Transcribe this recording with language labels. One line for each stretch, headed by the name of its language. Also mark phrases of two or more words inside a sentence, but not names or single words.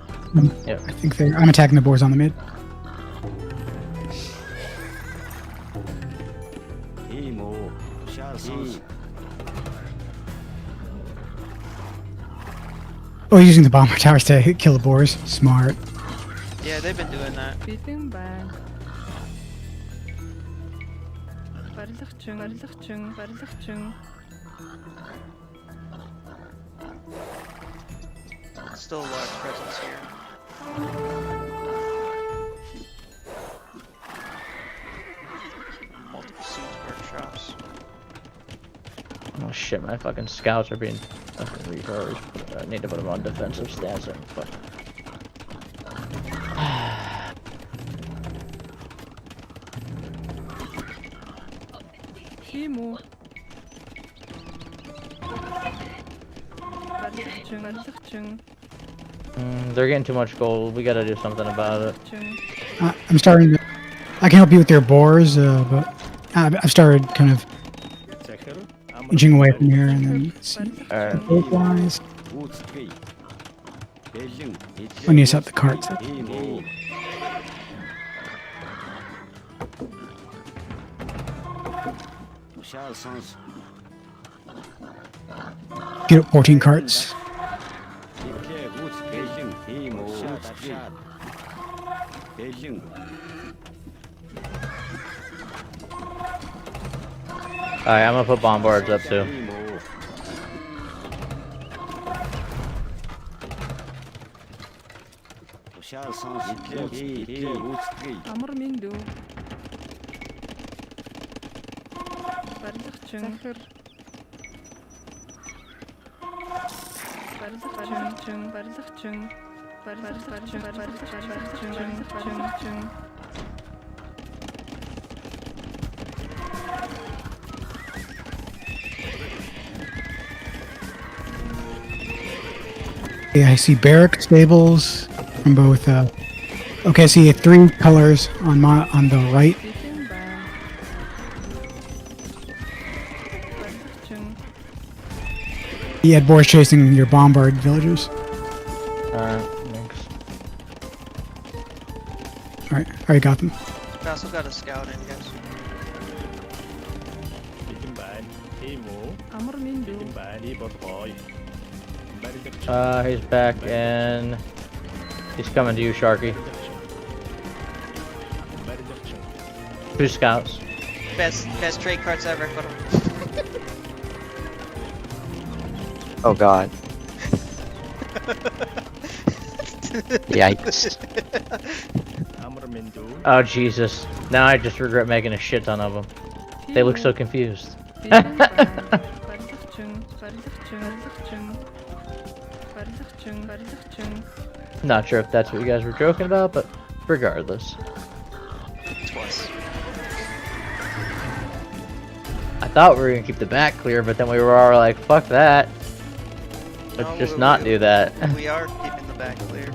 English: I think I'm attacking the boars on the mid. Oh, he's using the bomber towers to kill the boars. Smart. Yeah, they've been doing that.
Mongolian: Бэлэн байна. Барилгачин. Барилгачин. Барилгачин.
English: Still a large presence here. Multiple siege workshops. Oh shit, my fucking scouts are being fucking retards. I need to put them on defensive stance and fuck.
Mongolian: Тийм үү? Барилгачин. Барилгачин.
English: They're getting too much gold. We gotta do something about it.
Mongolian: Барилгачин.
English: I'm starting to. I can help you with your boars, but I've started kind of
Mongolian: захир амар
English: inching away from here, and then let's see. Alright. Gold-wise, we need to set the carts up. Get up 14 carts. Alright, I'm gonna put bombards up too.
Mongolian: Амар мэндүү. Барилгачин. Захир. Барилгачин. Барилгачин. Барилгачин. Барилгачин.
English: Yeah, I see barrack stables from both. Okay, I see 3 colors on the right.
Mongolian: Бэлэн байна. Барилгачин.
English: You had boars chasing your bombard villagers. Alright, thanks. All right, already got them. I also got a scout in, guys.
Mongolian: бэлэн байна. Тийм үү? Амар мэндүү. Бэлэн байна. И болбой. барилгач
English: He's back and he's coming to you, Sharky.
Mongolian: барилгач
English: 2 scouts. Best trade cards ever, Kurum. Oh god. Yikes.
Mongolian: амар мэндүү
English: Oh Jesus. Now I just regret making a shit ton of them. They look so confused.
Mongolian: Бэлэн байна. Барилгачин. Барилгачин. Барилгачин. Барилгачин. Барилгачин.
English: Not sure if that's what you guys were joking about, but regardless. Twice. I thought we were gonna keep the back clear, but then we were all like, fuck that. No, Let's just not do that. We are keeping the back clear.